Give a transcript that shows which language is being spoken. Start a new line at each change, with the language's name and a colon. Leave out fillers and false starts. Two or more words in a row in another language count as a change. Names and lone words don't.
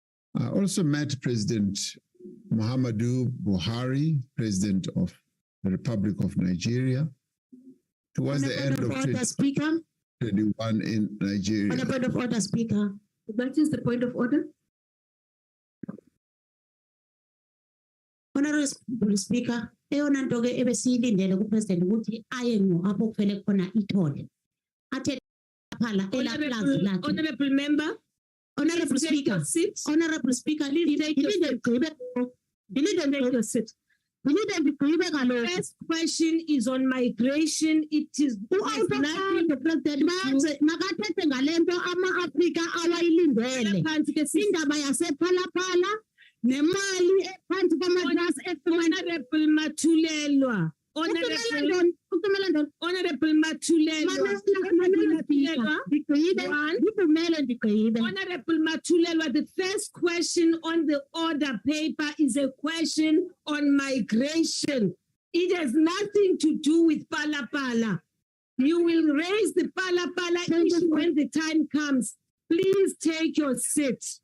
English: I also met President Muhammadu Buhari, President of the Republic of Nigeria, towards the end of 2021 in Nigeria. On a point of order, Speaker. That is the point of order. Honorable Speaker,
Xhosa: eyona nto ke ebesiyilindele kupresident ukuthi aye ngo apho kufele khona ithole. Athe phala elaplazi lakhe.
English: Honorable member. Honorable Speaker. Honorable Speaker, please take your seat. The first question is on migration. It is nothing the president
Xhosa: makathethe ngalento ama-Afrika awayilindele. Indaba yasephalaphala nemali ephansi kwamatrasi
English: Honorable Matulelwa. Honorable Matulelwa. Honorable Matulelwa, the first question on the order paper is a question on migration. It has nothing to do with Pala Pala. You will raise the Pala Pala issue when the time comes. Please take your seat.